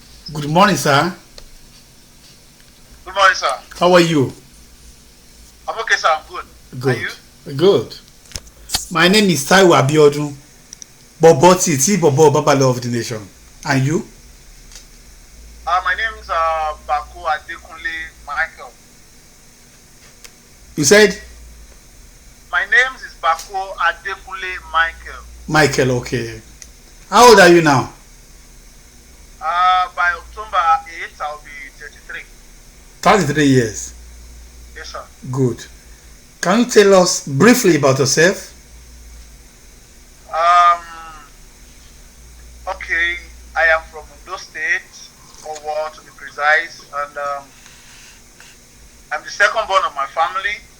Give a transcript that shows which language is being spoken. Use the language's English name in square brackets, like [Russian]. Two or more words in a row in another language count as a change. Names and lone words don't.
[English] Good morning, sir. Good morning, sir. How are you? I'm okay, sir. I'm good. Are Good. you? Good. My name is Taiwo Abiodun. Bobo Titi Bobo Babalo of the nation. And you? My name is Bako Adekunle Michael. You said My name is Bako Adekunle Michael. Michael. Okay. How old are you now? By October 8th, I'll be 33. 33 years. Yes, sir. Good. Can you tell us briefly about yourself? Um, okay, I am from Ondo State, Owo to be precise, and I'm the second born of my family.